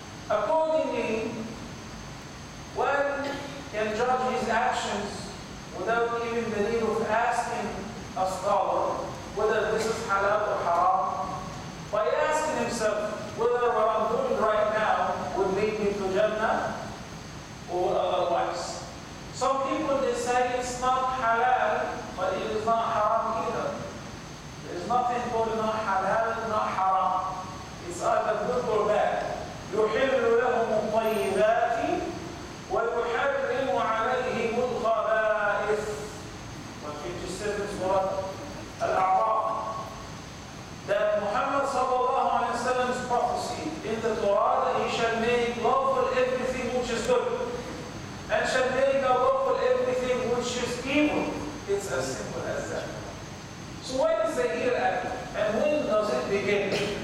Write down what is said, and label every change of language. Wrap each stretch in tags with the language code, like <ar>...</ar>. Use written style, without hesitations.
<en>Accordingly, one can judge his actions without even the need of asking a scholar whether this is halal or haram, by asking himself whether what I'm doing right now would lead me to Jannah or otherwise. Some people, they say it's not halal, but it is not haram either. There is nothing called not halal and not haram. It's either good or bad.</en> <ar>يحل لهم الطيبات ويحرم عليهم الخبائث.</ar> <en>157 Surah Al-A'raf. That Muhammad sallallahu alayhi wa sallam's prophecy in the Torah that he shall make lawful everything which is good and shall make lawful everything which is evil. It's as simple as that. So what is the hereafter and when does it begin?</en>